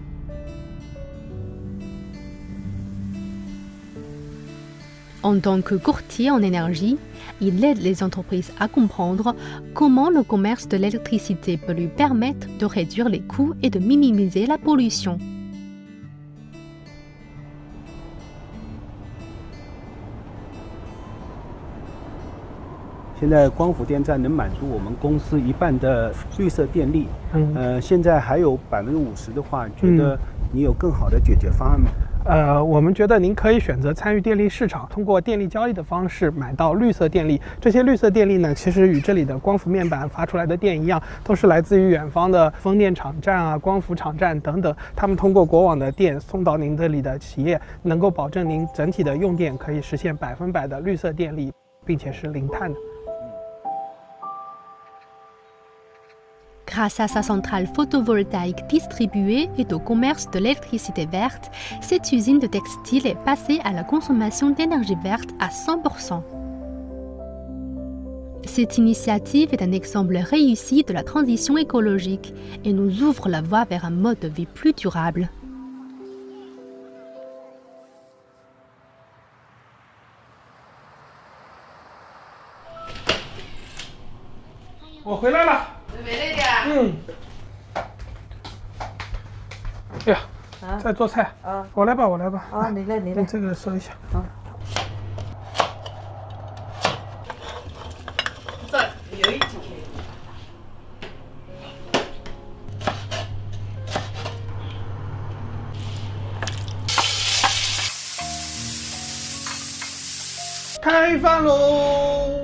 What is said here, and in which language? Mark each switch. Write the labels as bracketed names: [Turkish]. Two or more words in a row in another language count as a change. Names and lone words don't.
[French] En tant que courtier en énergie, il aide les entreprises à comprendre comment le commerce de l'électricité peut lui permettre de réduire les coûts et de minimiser la pollution. [Chinese] 现在光伏电站能满足我们公司一半的绿色电力，现在还有50%的话，觉得你有更好的解决方案吗？我们觉得您可以选择参与电力市场，通过电力交易的方式买到绿色电力。这些绿色电力呢，其实与这里的光伏面板发出来的电一样，都是来自于远方的风电场站啊、光伏场站等等。他们通过国网的电送到您这里的企业，能够保证您整体的用电可以实现100%的绿色电力，并且是零碳的。 [French] Grâce à sa centrale photovoltaïque distribuée et au commerce de l'électricité verte, cette usine de textile est passée à la consommation d'énergie verte à 100%. Cette initiative est un exemple réussi de la transition écologique et nous ouvre la voie vers un mode de vie plus durable. Je suis là. [Chinese] 哎呀，在做菜。我来吧。你来。你这个收一下。这有一集。开饭喽！